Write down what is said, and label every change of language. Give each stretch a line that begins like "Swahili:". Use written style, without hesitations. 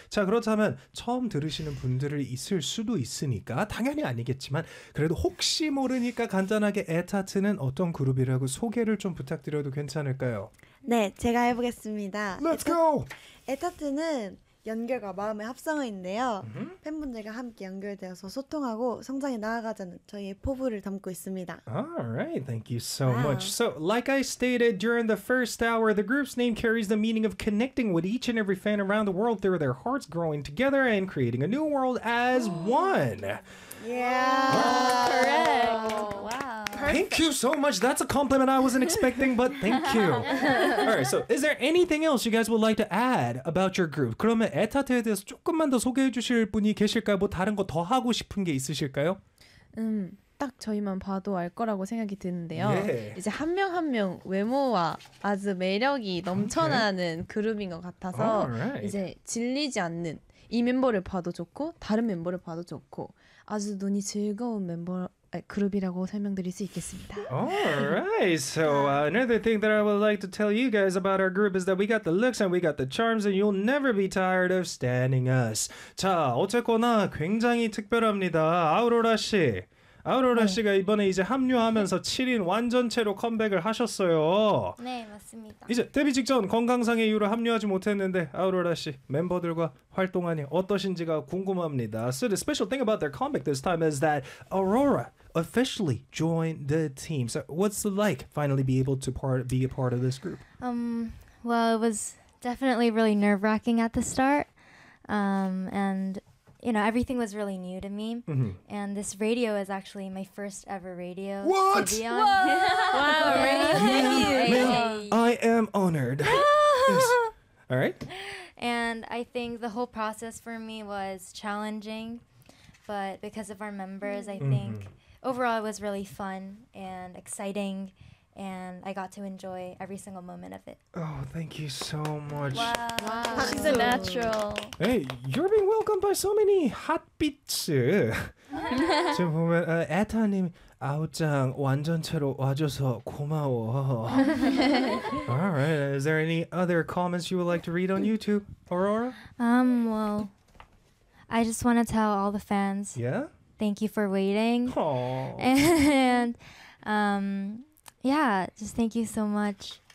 Korean: 자, 그렇다면 처음 들으시는 분들을 있을 수도 있으니까 당연히 아니겠지만 그래도 혹시 모르니까 간단하게 에타트는 어떤 그룹이라고 소개를 좀 부탁드려도 괜찮을까요? 네, 제가 해보겠습니다.
English: Let's go!
Korean: 에타트는 연결과 마음의 합성어인데요. Mm-hmm. 팬분들과 함께 연결되어서 소통하고 성장해 나아가자는 저희의 포부를 담고 있습니다.
English: Alright, thank you so much. So, like I stated during the first hour, the group's name carries the meaning of connecting with each and every fan around the world through their hearts growing together and creating a new world as one. Yeah. Correct. Wow. Perfect. Thank you so much. That's a compliment I wasn't expecting, but thank you. All right, so is there anything else you guys would like to add about your group?
Korean: 그러면 에타트에 대해서 조금만 더 소개해 주실 분이 계실까요? 뭐 다른 거 더 하고 싶은 게 있으실까요? 딱 저희만 봐도 알 거라고 생각이 드는데요.
English: Yeah.
Korean: 이제 한 명 한 명 외모와 아주 매력이 넘쳐나는 okay. 그룹인 것 같아서
English: right.
Korean: 이제 질리지 않는 이 멤버를 봐도 좋고 다른 멤버를 봐도 좋고 아주 눈이 즐거운 멤버 그룹이라고 설명드릴 수 있겠습니다.
English: Alright, so another thing that I would like to tell you guys about our group is that we got the looks and we got the charms and you'll never be tired of standing us.
Korean: 자, 어쨌거나 굉장히 특별합니다. 아우로라 씨. 아우로라 네. 씨가 이번에 이제 합류하면서 네. 7인 완전체로 컴백을 하셨어요. 네, 맞습니다. 이제 데뷔 직전 건강상의 이유로 합류하지 못했는데 아우로라 씨 멤버들과 활동하니 어떠신지가 궁금합니다.
English: So the special thing about their comeback this time is that Aurora officially joined the team. So what's it like finally be a part of this group? Well, it was definitely really nerve-wracking at the start. And you know, everything was really new to me. Mm-hmm. And this radio is actually my first ever radio. What? Wow, radio. I am honored. Yes. All right. And I think the whole process for me was challenging. But because of our members, I think overall it was really fun and exciting. And I got to enjoy every single moment of it. Oh, thank you so much. Wow. She's a natural. Hey, you're being welcomed by so many hot beats.
Korean: 지금 보면 에타님 아우짱 완전체로 와줘서 고마워.
English: All right, is there any other comments you would like to read on YouTube, Aurora? Well, I just want to tell all the fans. Yeah? Thank you for waiting. Aww. And yeah, just thank you so much.